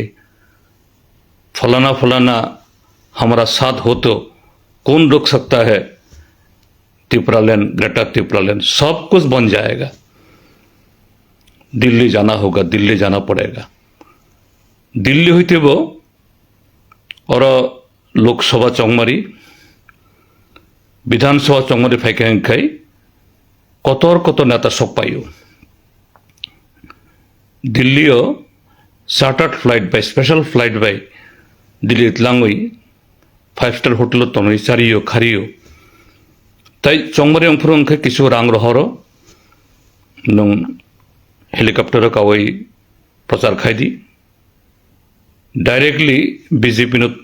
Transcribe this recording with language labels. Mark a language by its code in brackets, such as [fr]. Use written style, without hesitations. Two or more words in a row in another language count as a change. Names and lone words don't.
[hi] फलाना फलाना हमारा साथ हो तो कौन रोक सकता है? त्रिपुरा लैंड, ग्रेटर त्रिपुरा लैंड सब कुछ बन जाएगा। दिल्ली जाना होगा, दिल्ली जाना पड़ेगा। [trp] दिल्ली होते वो और लोकसभा चौमारी विधानसभा चौमारी फाइखाई कत नेता सब पाइयो। दिल्लीओ [en] chartered flight [trp] बाय [en] special flight [trp] बाय दिल्ली लांगई 5 [en] star hotel [trp] तनई चारियो खारियो ताई चौमारी अंफर किसु रांग रहरो नों हेलिकप्टर कावई प्रचार खाई डायरेक्टली बीजेपी